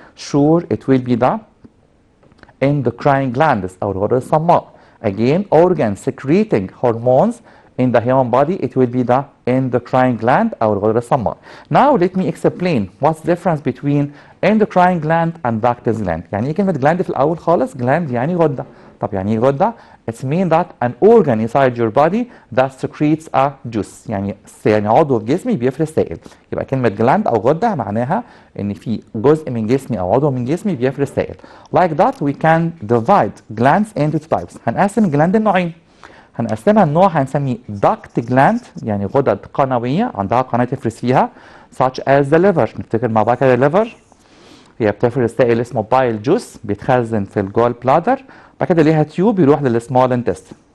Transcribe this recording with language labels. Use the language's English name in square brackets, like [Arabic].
[English] Sure, it will be the endocrine glands [Arabic] أو الغدة الصماء. [English] Again, organs secreting hormones in the human body, it will be the endocrine gland [Arabic] أو الغدة الصماء. [English] Now let me explain what's the difference between endocrine gland and ductless gland. [Arabic] يعني ايه كلمة gland في الأول خالص؟ gland يعني غدة. طب يعني ايه غدة؟ [English] It means that an organ inside your body that secretes a juice. [Arabic] يعني عضو في جسمي بيفرز سائل. يبقى كلمة gland أو غدة معناها إن في جزء من جسمي أو عضو من جسمي بيفرز سائل. [English] Like that we can divide glands into two types. [Arabic] هنقسم الجلاند لنوعين. هنقسمها النوع هنسميه duct gland يعني غدد قنوية عندها قناة تفرز فيها [English] such as the liver. [Arabic] نفتكر مع بعض كده liver هي بتفرز سائل اسمه بايل جوس بيتخزن في الجول بلادر بعد كده ليها تيوب يروح للسمول انتست.